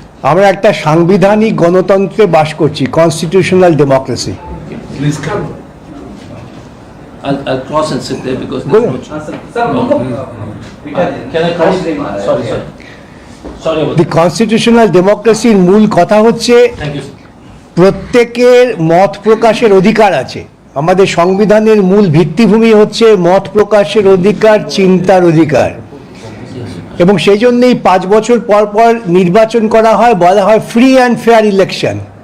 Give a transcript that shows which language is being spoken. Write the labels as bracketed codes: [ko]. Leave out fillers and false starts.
[bn] আমরা একটা সাংবিধানিক গণতন্ত্রে বাস করছি, constitutional democracy. [en] I'll cross and sit there because there's no chance. Can I cross? Sorry. [bn] The constitutional ডেমোক্রেসির মূল কথা হচ্ছে প্রত্যেকের মত প্রকাশের অধিকার আছে। আমাদের সংবিধানের মূল ভিত্তিভূমি হচ্ছে মত প্রকাশের অধিকার, চিন্তার অধিকার, এবং সেই জন্যই 5 বছর পর পর নির্বাচন করা হয়, বলা হয় ফ্রি অ্যান্ড ফেয়ার ইলেকশন।